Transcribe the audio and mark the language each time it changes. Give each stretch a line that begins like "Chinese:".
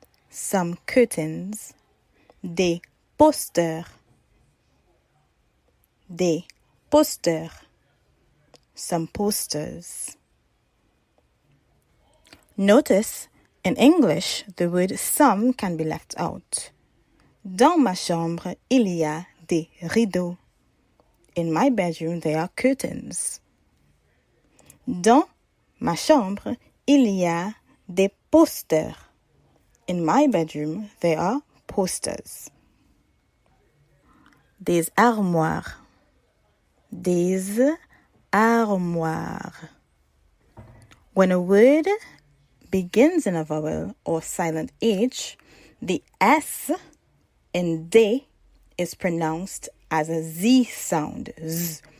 English: Some curtains.
French: Des posters. Des posters.
English: Some posters. Notice, in English, the word some can be left out.
French: Dans ma chambre, il y a des rideaux.
English: In my bedroom, there are curtains.
French: Dans ma chambre, il y a des posters.
English: In my bedroom, there are posters.
French: Des armoires. Des armoires.
English: When a word begins in a vowel or silent H, the S in des is pronounced as a Z sound. Z.